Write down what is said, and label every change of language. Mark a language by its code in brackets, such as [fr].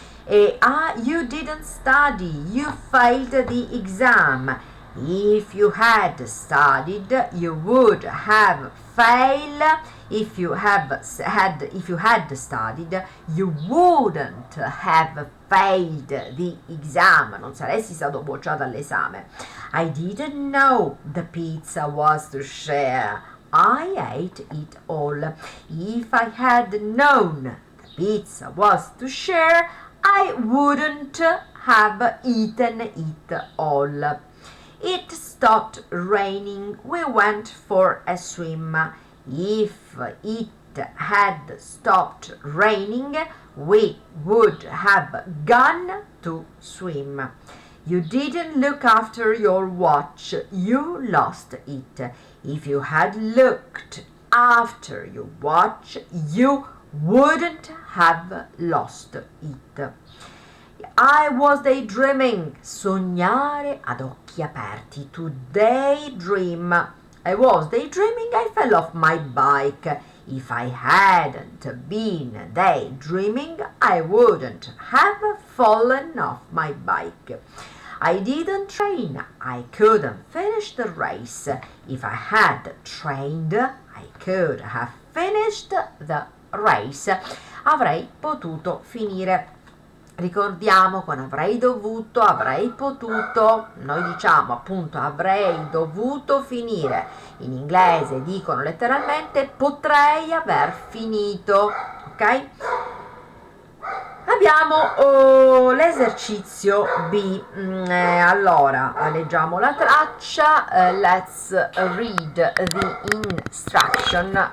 [en] You didn't study. You failed the exam. If you had studied, you would have failed. If you had studied, you wouldn't have failed the exam. [it] Non saresti stato bocciato all'esame. [en] I didn't know the pizza was to share. I ate it all. If I had known the pizza was to share, I wouldn't have eaten it all. It stopped raining. We went for a swim. If it had stopped raining, we would have gone to swim. You didn't look after your watch. You lost it. If you had looked after your watch, you wouldn't have lost it. I was daydreaming. [it] Sognare ad occhi aperti. [en] To daydream. I was daydreaming. I fell off my bike. If I hadn't been daydreaming, I wouldn't have fallen off my bike. I didn't train. I couldn't finish the race. If I had trained, I could have finished the race. [it] Avrei potuto finire. Ricordiamo, con avrei dovuto, avrei potuto, noi diciamo appunto avrei dovuto finire. In inglese dicono letteralmente potrei aver finito, ok? Abbiamo l'esercizio B. Allora, leggiamo la traccia. [en] Let's read the instruction.